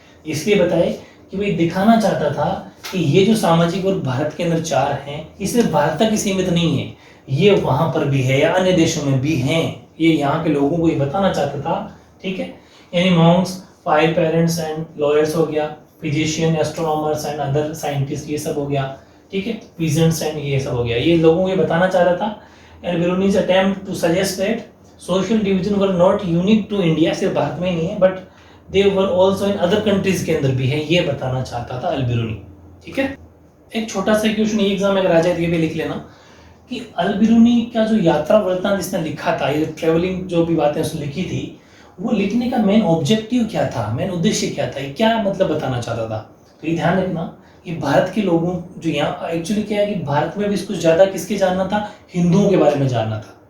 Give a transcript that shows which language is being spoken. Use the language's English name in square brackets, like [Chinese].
[Hindi] इसलिए बताए कि भाई दिखाना चाहता था कि ये जो सामाजिक वर्ग भारत के अंदर 4 हैं, ये सिर्फ भारत तक ही सीमित नहीं है, ये वहां पर भी है या अन्य देशों में भी हैं। ये यहाँ के लोगों को ये बताना चाहता था। ठीक है, यानी Monks, fire parents and lawyers हो गया, physician, astronomers and other scientist, ये सब हो गया। ठीक है, पीजेंट्स एंड ये सब हो गया, ये लोगों को ये बताना चाह रहा था। [English] Alberuni's attempt to suggest that social division were not unique to India, [Hindi] सिर्फ भारत में ही नहीं है, [English] but they were also in other countries [Hindi] के अंदर भी है, ये बताना चाहता था [English] Alberuni. [Hindi] ठीक है, एक छोटा सा क्वेश्चन ये एग्जाम में अगर आ जाए तो ये भी लिख लेना कि अल्बेरुनी का जो यात्रा वृत्तांत जिसने लिखा था, ये ट्रेवलिंग जो भी बातें उसने लिखी थी, वो लिखने का मेन ऑब्जेक्टिव क्या था, मेन उद्देश्य क्या था, क्या मतलब बताना चाहता था। तो ये ध्यान रखना, ये भारत के लोगों जो यहाँ एक्चुअली क्या है कि भारत में भी कुछ ज्यादा किसके जानना था, हिंदुओं के बारे में जानना था।